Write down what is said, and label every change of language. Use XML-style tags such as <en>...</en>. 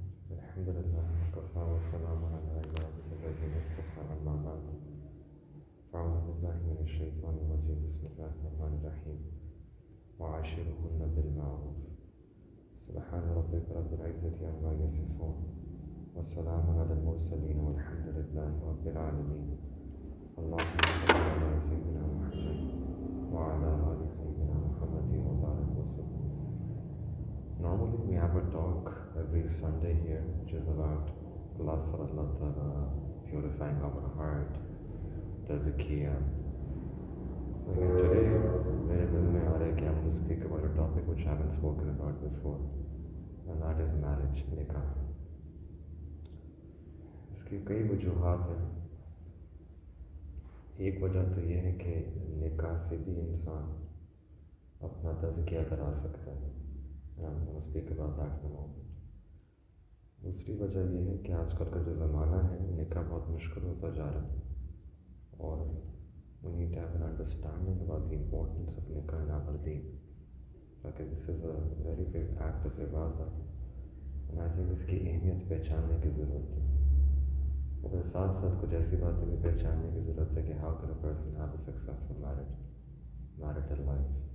<ar>الحمد لله وكفى والسلام على عباده الذين اصطفى أما بعد فأعوذ بالله من الشيطان الرجيم بسم الله الرحمن الرحيم وعاشرهن بالمعروف سبحان ربك رب العزة عما يصفون وسلام على المرسلين والحمد لله رب العالمين اللهم صل على سيدنا محمد وعلى آل سيدنا محمد وبارك وسلم.</ar> <en>Normally we have a talk every Sunday here which is about love for Allah Ta'ala, purifying our heart, tazkiyah. Again today</en> <ur>میرے دل میں آ رہا ہے کہ</ur> <en>I'm going to speak about a topic which I haven't spoken about before, and that is marriage, نکاح.</en> <ur>اس کی کئی وجوہات ہیں. ایک وجہ تو یہ ہے کہ نکاح سے بھی انسان اپنا تزکیہ کرا سکتا ہے.</ur> <en>I'm going to speak about that in a moment.</en> <ur>دوسری وجہ یہ ہے کہ آج کل کا جو زمانہ ہے نکاح بہت مشکل ہوتا جا رہا ہے اور</ur> <en>we need to have an understanding about the importance of nikah in our deen. Okay, this is a very big act of ibadah and I think</en> <ur>اس کی اہمیت پہچاننے کی ضرورت ہے. اور ساتھ ساتھ کچھ ایسی باتیں بھی پہچاننے کی ضرورت ہے کہ</ur> <en>how can a person have a successful marital life.</en>